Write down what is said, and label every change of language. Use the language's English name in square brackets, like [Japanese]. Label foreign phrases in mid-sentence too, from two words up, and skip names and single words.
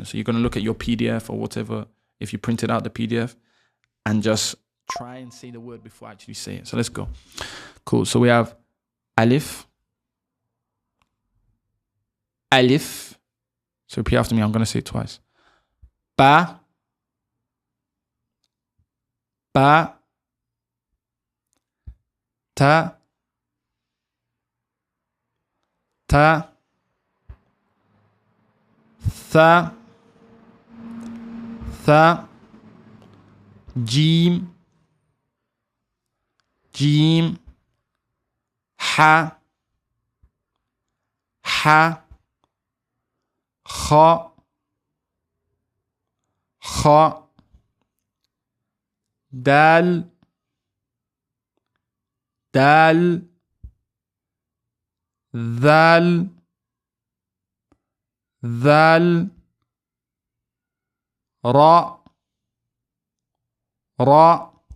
[English] So you're going to look at your PDF or whatever, if you printed out the PDF, and just try and say the word before I actually say it. So let's go. Cool. So we have alif. Alif. So repeat after me. I'm going to say it twice. Ba. Ba. Ta. Ta. Tha. Tha. Jim. Jim. Ha. Ha. Kha. Kha. Dal. Dal. Dhal. Dhal. Ra. Ra.